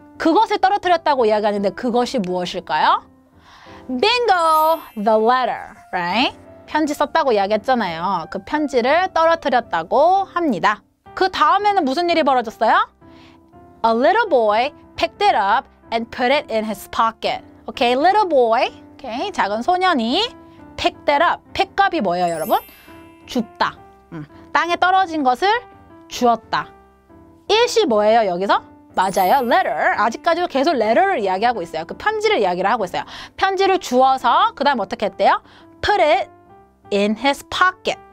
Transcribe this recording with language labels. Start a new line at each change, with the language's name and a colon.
Korean: 그것을 떨어뜨렸다고 이야기하는데 그것이 무엇일까요?
English: Bingo! The letter. Right?
Korean: 편지 썼다고 이야기했잖아요. 그 편지를 떨어뜨렸다고 합니다. 그 다음에는 무슨 일이 벌어졌어요?
English: A little boy picked it up and put it in his pocket. Okay, little boy. Okay,
Korean: 작은 소년이
English: picked it up. pick up
Korean: 이 뭐예요, 여러분? 줍다. 땅에 떨어진 것을 주었다. it이 뭐예요, 여기서? 맞아요, letter. 아직까지도 계속 letter를 이야기하고 있어요. 그 편지를 이야기를 하고 있어요. 편지를 주어서 그 다음 어떻게 했대요?
English: Put it in his pocket.